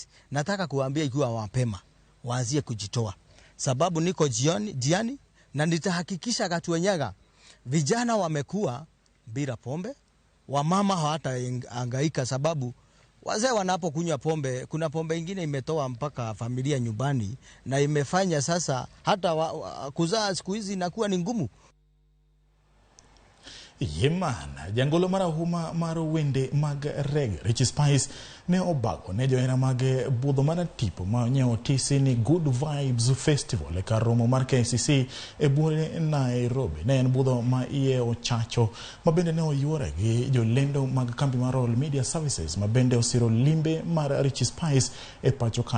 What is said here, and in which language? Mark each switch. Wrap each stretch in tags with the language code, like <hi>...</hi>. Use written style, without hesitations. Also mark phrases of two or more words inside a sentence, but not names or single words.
<sw>Nataka kuambia ikiwa mapema waanzie kujitoa, sababu niko jiani na nitahakikisha Gatuenyaga vijana wamekuwa bila pombe, wamama hawatahangaika, sababu Wazee wanapokunywa pombe, kuna pombe ingine imetoa mpaka familia nyumbani na imefanya sasa hata kuzaa siku hizi inakuwa ni ngumu.</sw> <luo>Yemana jangolo marahuma maro wende mag reggae Rich Spice ne obago ne joera mag budho mar tipo ma nyewo tisi ni Good Vibes Festival e kar romo mar KCC e buore Nairobi. Ne en budho ma iye ochacho ma bende ne oyuore gi jolendo mag kambi mar Royal Media Services ma bende osiro limbe mar Rich Spice e pacho ka.</luo>